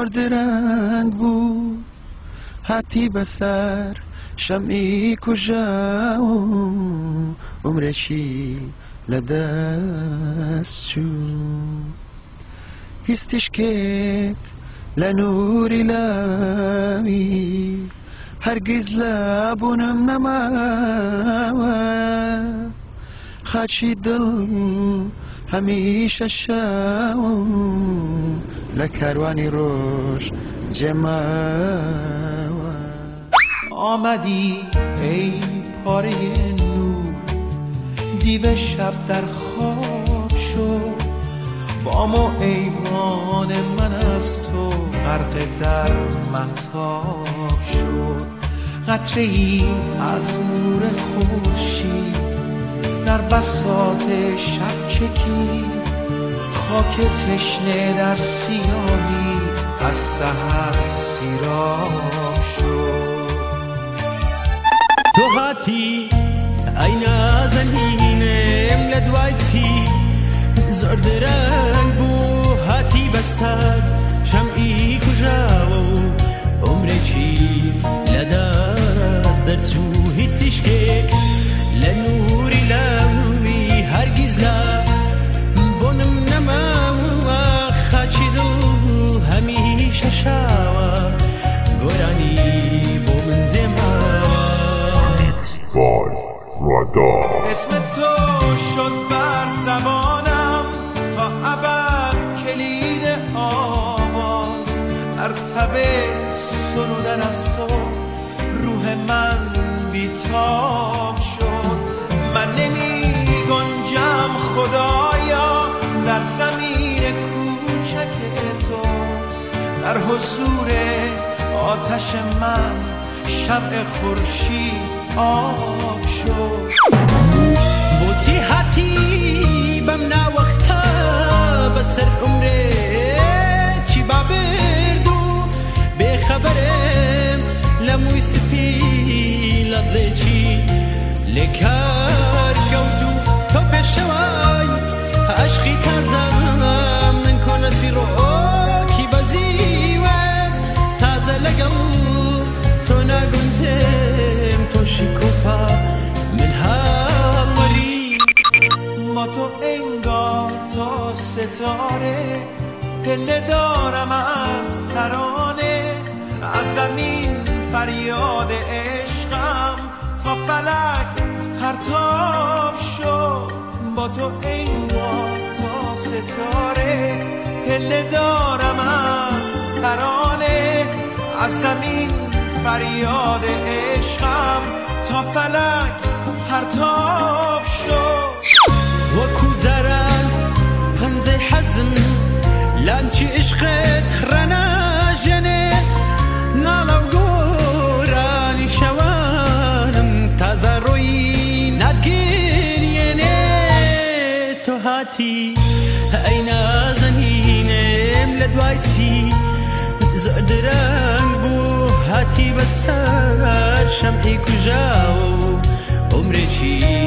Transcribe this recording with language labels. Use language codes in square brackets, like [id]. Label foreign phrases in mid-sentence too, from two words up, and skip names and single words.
[ckb] درەنگ بوو هاتی بەسەر شەمعی کوژە و عومرێکی لەدەست چوو هیچ تیشکێک لە نووری لاوی هەرگیز لە بوونم نەماوە خاچی دڵ هەمیشە شاو لە کاروانی ڕۆژ جێماوە [fa] آمدی ای پاره نور دیو شب در خواب شد بام و ایوان من از تو غرق در مهتاب شد قطره ای از نور خورشید در بساط شب چکید خاک تشنه در سیاهی از سحر سیراب شد [ckb] تو هاتی ئەی نازەنینم لە دوای چی زۆر درەنگ بوو هاتی بەسەر شەمعی کوژاوە و عومرێکی لەدەست دەرچوو هیچ تیشکێک لە نووری لاوی هەرگیز لە بۆنم نەماوە خاچی دڵ هەمیشە شاوە گۆرانی بۆ من جێماوە [fa] اسم تو شد بر زبانم تا ابد کلید آواز مرتبه سرودن از تو روح من بیتاب شد من نمی گنجم خدایا در زمین کوچک تو در حضور آتش من شمع خورشید آب شد [ckb] بۆچی هاتی بەم ناوەختە بەسەر عومرێکی بابرد و بێخەبەرم لە مووی سپی لە دڵێکی لێکار کەوت و تۆ پێشەوای عەشقی تازە من کۆنەسی ڕۆکی بەزیوە تازە لەگەڵ تۆ ناگونجێم تۆشی کۆفا من هاوەری [fa] با تو انگار تا ستاره پله دارم از ترانه از زمین فریاد عشقم تا فلک پرتاب شد با تو انگار تا ستاره پله دارم از ترانه از زمین فریاد عشقم تا فلک پرتاب شد [ckb] وەکو جاران پەنجەی حەزم لانچی عشقت ڕەناژێنێ ناڵە و گۆرانی شەوانم تازە ڕۆیی ناتگیرێنێ تۆ هاتی ئەی نازەنینم لە دوای چی زۆر درەنگ بوو هاتی بەسەر شەمعی کوژاوە و عومرێکی